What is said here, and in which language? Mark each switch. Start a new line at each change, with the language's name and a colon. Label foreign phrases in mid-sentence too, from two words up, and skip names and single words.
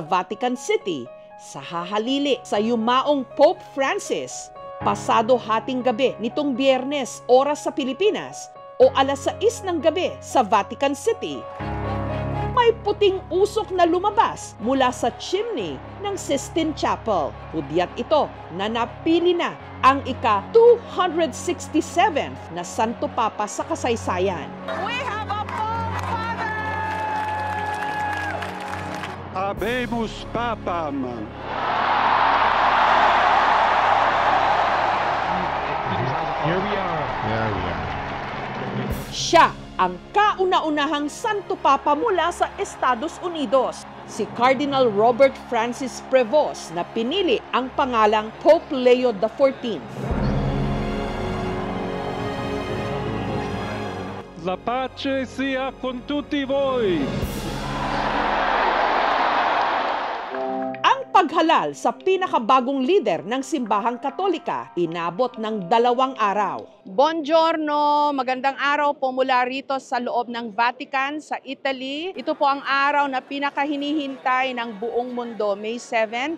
Filipino: Vatican City sa hahalili sa yumaong Pope Francis, pasado hating gabi nitong Biyernes oras sa Pilipinas o alas 6 ng gabi sa Vatican City, may puting usok na lumabas mula sa chimney ng Sistine Chapel. Hudyat ito na napili na ang ika-267th na Santo Papa sa kasaysayan.
English: We have a Pope Father!
Latin: Habemus Papam!
English: Here we are. There we are.
Filipino: Siya ang kauna-unahang Santo Papa mula sa Estados Unidos, si Cardinal Robert Francis Prevost na pinili ang pangalang Pope Leo XIV.
Italian: La pace sia con tutti voi!
Filipino: Paghalal sa pinakabagong lider ng simbahang Katolika, inabot ng 2 araw.
Italian: Buongiorno!
Filipino: Magandang araw po mula rito sa loob ng Vatican sa Italy. Ito po ang araw na pinakahinihintay ng buong mundo, May 7.